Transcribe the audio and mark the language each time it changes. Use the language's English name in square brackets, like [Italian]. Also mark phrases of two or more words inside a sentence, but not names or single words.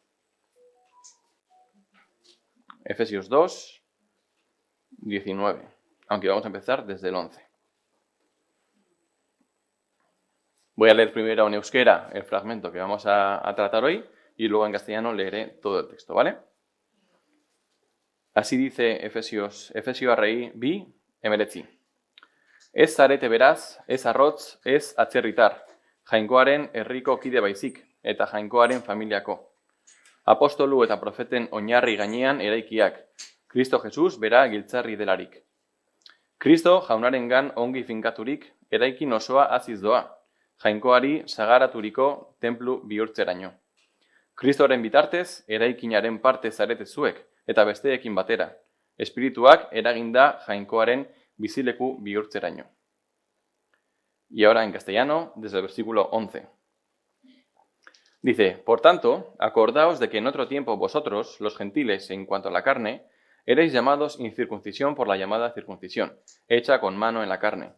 [Spanish] Efesios 2, 19, aunque vamos a empezar desde el 11. Voy a leer primero en euskera el fragmento que vamos a tratar hoy y luego en castellano leeré todo el texto, ¿vale? Así dice Efesios [Basque] arrei bi emeretzi. Ez zarete beraz, ez arrotz, ez atzerritar, jainkoaren herriko kide baizik, eta jainkoaren familiako. Apostolu eta profeten oinarri gainean eraikiak, Kristo Jesus bera giltzarri delarik. Kristo jaunarengan ongi finkaturik, eraikin osoa aziz doa, jainkoari sagaraturiko tenplu bihurtzeraino. Kristoren bitartez, eraikinaren parte zarete zuek, eta besteekin batera, espirituak eraginda jainkoaren bizileku bihurtzeraino. [Spanish] Y ahora en castellano, desde el versículo 11. Dice, por tanto, acordaos de que en otro tiempo vosotros, los gentiles, en cuanto a la carne, erais llamados incircuncisión por la llamada circuncisión, hecha con mano en la carne.